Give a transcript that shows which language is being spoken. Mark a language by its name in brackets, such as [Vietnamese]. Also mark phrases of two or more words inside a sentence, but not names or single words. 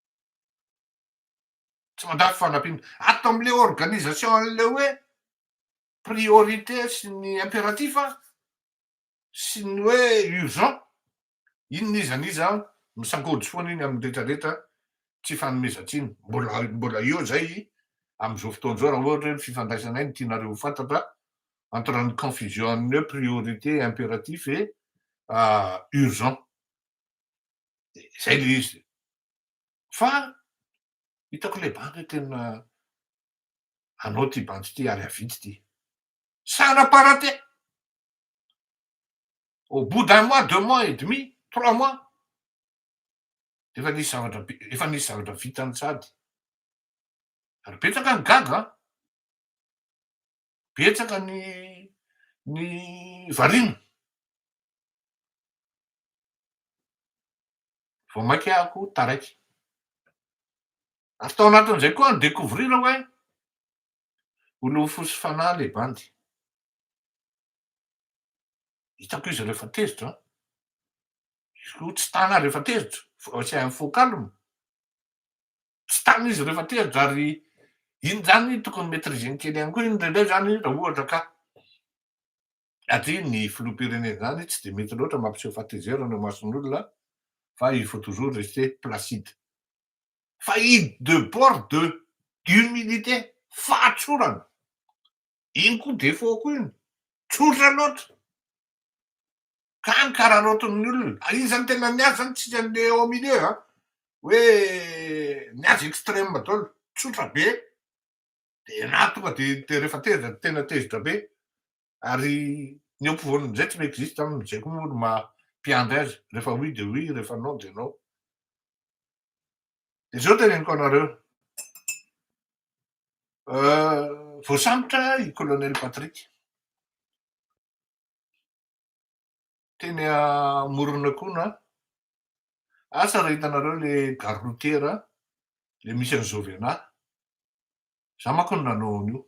[Malagasy] Tsy manda fifanampiana. Ato am'le organisation an'le hoe priorité sy ny impératif sy ny hoe urgent, iny nizaniza misankodry foana iny amin'ny rehetrarehetra, tsy fanomezantsiny. Mbola eo zay am'izao fotoan'izao raha ohatra hoe fifandraisanay ny tianareo ho fantatra entre ny confusion amin'ny hoe [French] priorité impératif et urgent. [Malagasy] Zay le izy. Fa hitako le banky tena anao ty banky ty ary avity ty. [French] Ça n'a pas raté. Au bout d'un mois, 2 mois et demi, 3 mois, [Malagasy] efa nisy zavatra vitany sady. Ary betsaka ny gaga, betsaka ny variana. Vao mainka ahako taraiky. Ary tao anatin'izay koa ny découvrir hoe olo fosy fanahy le bandy. Hitako izy rehefa tezitra, izy koa tsy tana rehefa tezitra, [French] c'est un faux calme. [Malagasy] Tsy tana izy rehefa tezitra ary iny zany tokony maîtriseny kely ihany koa iny ndraindray zany raha ohatra ka satria ny filoham-pirenena zany tsy de mety loatra mampiseho fahatezerana eo mason'olona, fa [French] il faut toujours rester placide. [Malagasy] Fa i [French] debord d'humilité, [Malagasy] fahatsorana, iny koa défaut koa iny, tsotra loatra. Ka ny kararaotin'ny olona, iny zany tena niazy zany tsisy an'le [French] au milieu [Malagasy] hoe niazy extrême daholo, tsotra be, de na tonga de rehefa tezitra tena tezitra be, ary ny ampovoan'izay tsy mi-existe am'izay koa olo mampiandry azy, rehefa [French] oui de oui, [Malagasy] rehefa [French] non de non. [Malagasy] De zao teneniko anareo, voasambotra i colonel Patrick. Teny Moronakoana, asa raha hitanareo le [French] gare routière [Malagasy] le misy an'i Jovena, za manko no nanao an'io.